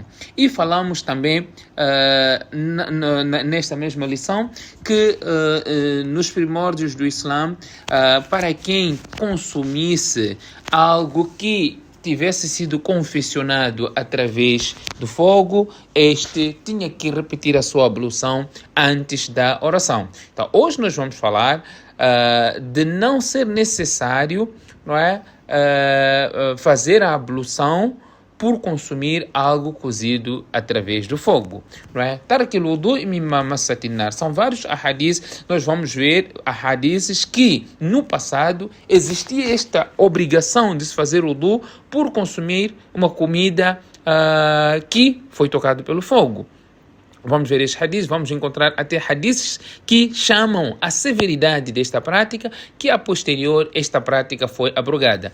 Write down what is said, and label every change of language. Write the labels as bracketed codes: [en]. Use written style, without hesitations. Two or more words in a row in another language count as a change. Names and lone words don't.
[pt] E falamos também nesta mesma lição que nos primórdios do Islã, para quem consumisse algo que tivesse sido confeccionado através do fogo, este tinha que repetir a sua ablução antes da oração. Então, hoje nós vamos falar de não ser necessário, não é, fazer a ablução por consumir algo cozido através do fogo, não é? [ar] ترك الوضوء مما مست النار. [pt] São vários ahadis. Nós vamos ver ahadis que no passado existia esta obrigação de se fazer wudu por consumir uma comida que foi tocada pelo fogo. Vamos ver estes hadiths, vamos encontrar até hadiths que chamam a severidade desta prática, que a posterior esta prática foi abrogada.